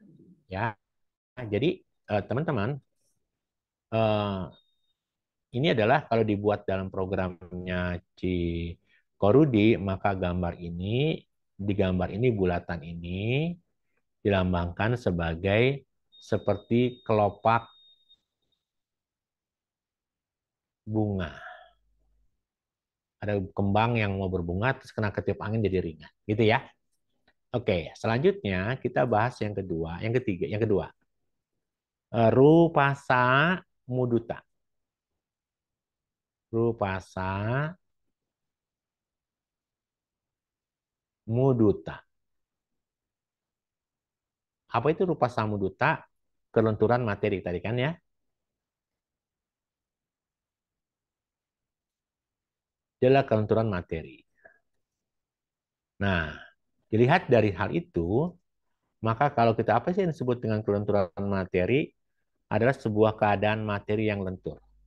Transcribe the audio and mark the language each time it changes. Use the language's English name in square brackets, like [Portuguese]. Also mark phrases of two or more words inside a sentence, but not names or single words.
[Indonesian] Ya, jadi teman-teman, ini adalah kalau dibuat dalam programnya Korudi, maka di gambar ini bulatan ini dilambangkan sebagai seperti kelopak bunga. Ada kembang yang mau berbunga terus kena ketiup angin jadi ringan, gitu ya. Oke, selanjutnya kita bahas yang kedua, yang ketiga, yang kedua. [Pali] Rupasa muduta. Rupasa muduta. [Indonesian] Apa itu [Pali] rupasa muduta? [Indonesian] Kelenturan materi tadi kan ya. Dia adalah kelenturan materi. Nah, dilihat dari hal itu, maka kalau kita apa sih yang disebut dengan kelenturan materi adalah sebuah keadaan materi yang lentur.